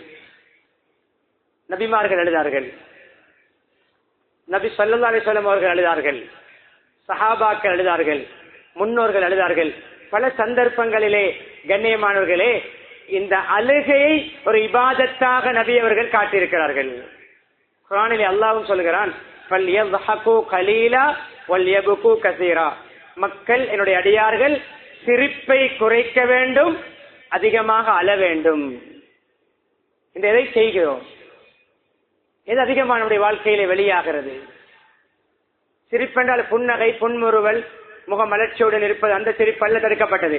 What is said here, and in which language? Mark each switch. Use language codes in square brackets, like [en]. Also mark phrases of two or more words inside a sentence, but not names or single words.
[ta] நபிமார்கள் அழுதார்கள், நபி [ar] صلى الله عليه وسلم [ta] அவர்கள் அழுதார்கள், சஹாபாக்கள் அழுதார்கள், முன்னோர்கள் அழுதார்கள். பல சந்தர்ப்பங்களிலே கண்ணியமானவர்களே இந்த அழுகையை ஒரு இபாதத்தாக நபி அவர்கள் காட்டியிருக்கிறார்கள். குர்ஆனிலே அல்லாஹ்வும் சொல்கிறான், [ar] فليضحكوا قليلا وليبكوا كثيرا. [ta] மக்கள் என்னுடைய அடியார்கள் சிரிப்பை குறைக்க வேண்டும், அதிகமாக அழ வேண்டும். இந்த எதை செய்கிறோம்? எது அதிகமாக நம்முடைய வாழ்க்கையிலே வெளியாகிறது? சிரிப்பென்றால் புன்னகை, புன்முறுவல், முகமலர்ச்சியுடன் இருப்பது, அந்த சிரிப்பு அல்ல தடுக்கப்பட்டது.